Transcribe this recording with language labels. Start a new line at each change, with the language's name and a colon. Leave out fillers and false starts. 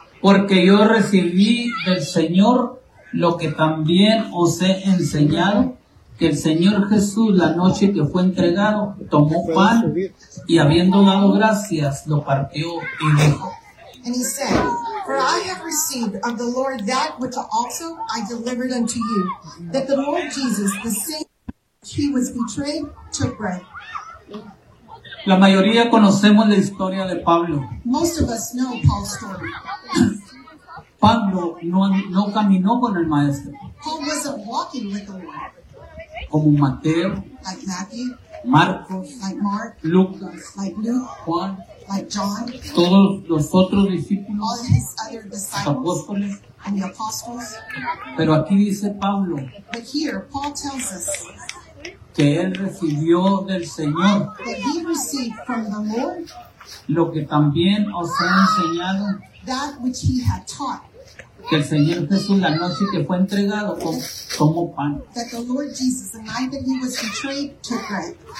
Spanish: porque yo recibí del Señor lo que también os he enseñado, que el Señor Jesús, la noche que fue entregado, tomó pan y habiendo dado gracias, lo partió y dijo.
English: And he said, For I have received of the Lord that which also I delivered unto you, that the Lord Jesus, the same he was betrayed, took bread.
Spanish: La mayoría conocemos la historia de Pablo.
English: Most of us know Paul's story.
Spanish: Pablo no caminó con el maestro.
English: Paul wasn't walking with the Lord.
Spanish: Como Mateo,
English: like Matthew,
Spanish: Marcos,
English: like Mark,
Spanish: Lucas,
English: like Luke,
Spanish: Juan,
English: like John,
Spanish: todos los otros discípulos,
English: all his other disciples,
Spanish: los apóstoles,
English: and the apostles.
Spanish: Pero aquí dice Pablo,
English: but here Paul tells us,
Spanish: que él recibió del Señor,
English: that he received from the Lord,
Spanish: lo que también os ha enseñado,
English: that which he had taught.
Spanish: Que el Señor Jesús la noche que fue entregado como pan.
English: That the Lord Jesus, the night that he was betrayed, took bread.